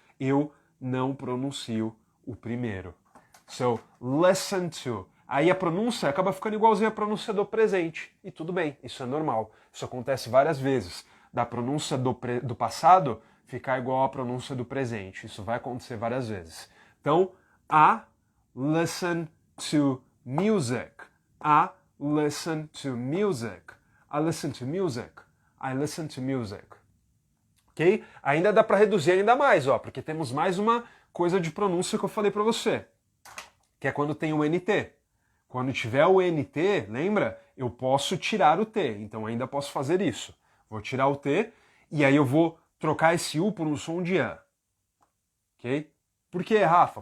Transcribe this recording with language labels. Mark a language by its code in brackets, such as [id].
[pt] Eu não pronuncio o primeiro. So, listen to. Aí a pronúncia acaba ficando igualzinha à pronúncia do presente. E tudo bem, isso é normal. Isso acontece várias vezes. Da pronúncia do passado ficar igual à pronúncia do presente. Isso vai acontecer várias vezes. [en] Então, listen to music. I listen to music. I listen to music. I listen to music. Ok? [pt] Ainda dá para reduzir ainda mais, ó, porque temos mais uma coisa de pronúncia que eu falei para você, que é quando tem o NT. Quando tiver o NT, lembra? Eu posso tirar o T, então ainda posso fazer isso. Vou tirar o T e aí eu vou trocar esse U por um som de A. Ok? Por que, Rafa?